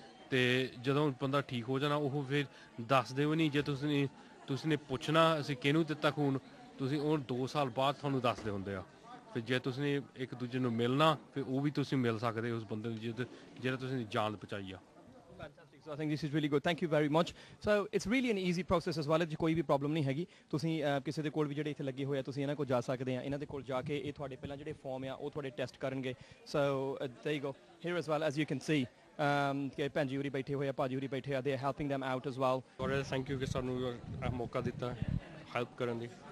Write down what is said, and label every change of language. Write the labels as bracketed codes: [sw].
[pa] ਤੇ ਜਦੋਂ ਬੰਦਾ ਠੀਕ ਹੋ ਜਾਣਾ ਉਹ ਫਿਰ ਦੱਸਦੇ ਵੀ ਨਹੀਂ ਜੇ ਤੁਸੀਂ ਨੇ ਪੁੱਛਣਾ ਅਸੀਂ ਕਿਹਨੂੰ ਦਿੱਤਾ ਖੂਨ ਤੁਸੀਂ ਉਹ 2 ਸਾਲ ਬਾਅਦ ਤੁਹਾਨੂੰ ਦੱਸਦੇ ਹੁੰਦੇ ਆ ਫਿਰ ਜੇ ਤੁਸੀਂ ਇੱਕ ਦੂਜੇ ਨੂੰ ਮਿਲਣਾ ਫਿਰ ਉਹ ਵੀ ਤੁਸੀਂ ਮਿਲ ਸਕਦੇ ਉਸ ਬੰਦੇ ਨੂੰ ਜਿਹੜਾ ਤੁਸੀਂ ਜਾਨ ਬਚਾਈ ਆ [en] Fantastic. So I think this is really good. Thank you very much. So it's really an easy process as well. [pa] ਕੋਈ ਵੀ ਪ੍ਰੋਬਲਮ ਨਹੀਂ ਹੈਗੀ ਤੁਸੀਂ ਕਿਸੇ ਦੇ ਕੋਲ ਵੀ ਜਿਹੜੇ ਇੱਥੇ ਲੱਗੇ ਹੋਏ ਆ ਤੁਸੀਂ ਇਹਨਾਂ ਕੋਲ ਜਾ ਸਕਦੇ ਆ ਇਹਨਾਂ ਦੇ ਕੋਲ ਜਾ ਕੇ ਇਹ ਤੁਹਾਡੇ ਪਹਿਲਾਂ ਜਿਹੜੇ ਫਾਰਮ ਆ ਉਹ ਤੁਹਾਡੇ ਟੈਸਟ ਕਰਨਗੇ ਸੋ [en] there you go here as well as you can see [pa] ਕਿ ਭੈਣ ਜੀ ਉਰੀ ਬੈਠੇ ਹੋਏ ਆ ਭਾਜੀ ਉਰੀ ਬੈਠੇ ਆ [en] they are helping them out as well. [pa] ਔਰ ਥੈਂਕ ਯੂ ਕਿ ਸਾਨੂੰ ਇਹ ਮੌਕਾ ਦਿੱਤਾ ਹੈਲਪ ਕਰਨ ਦੀ